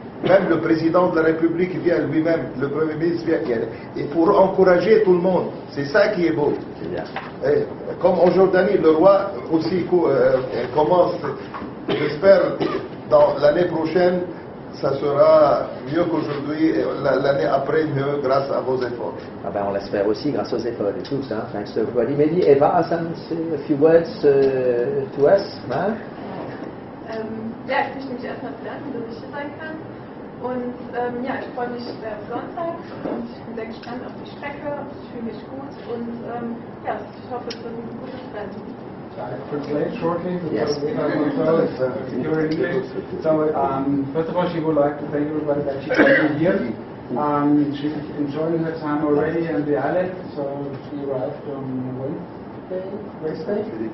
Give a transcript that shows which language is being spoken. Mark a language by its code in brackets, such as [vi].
[fr] Même le président de la République vient lui-même, le Premier ministre vient, et pour encourager tout le monde. C'est ça qui est beau. Et comme en Jordanie, le roi aussi commence, j'espère, dans l'année prochaine, ça sera mieux qu'aujourd'hui, l'année après mieux grâce à vos efforts. Ah ben on l'espère aussi grâce aux efforts de tous. [en] Hein. Thanks to everybody. Maybe Eva has a few words to us. Huh? [de] Ja, ich möchte mich erstmal bedanken, dass ich hier sein kann. Und ja, ich freue mich auf Sonntag und ich bin sehr gespannt auf die Strecke. Ich fühle mich gut und ja, ich hoffe, es wird ein gutes Rennen. [en] I translate shortly because we have also secure English. So first of all, she would like to thank everybody that she came here. She's enjoying her time already on the island. So she arrived on Wednesday.